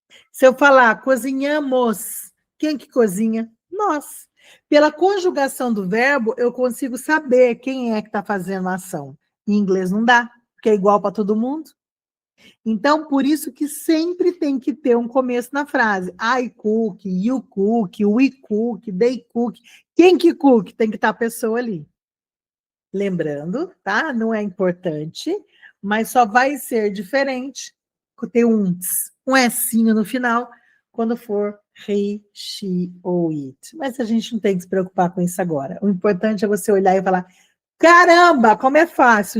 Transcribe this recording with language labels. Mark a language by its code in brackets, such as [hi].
[pt] Se eu falar cozinhamos, quem que cozinha? Nós. Pela conjugação do verbo, eu consigo saber quem é que está fazendo a ação. Em inglês não dá, porque é igual para todo mundo. Então, por isso que sempre tem que ter um começo na frase. [en] I cook, you cook, we cook, they cook. [pt] Quem que cook? Tem que estar a pessoa ali. Lembrando, tá? Não é importante, mas só vai ser diferente ter um Sinho no final quando for he, she ou it. Mas a gente não tem que se preocupar com isso agora. O importante é você olhar e falar: caramba, como é fácil!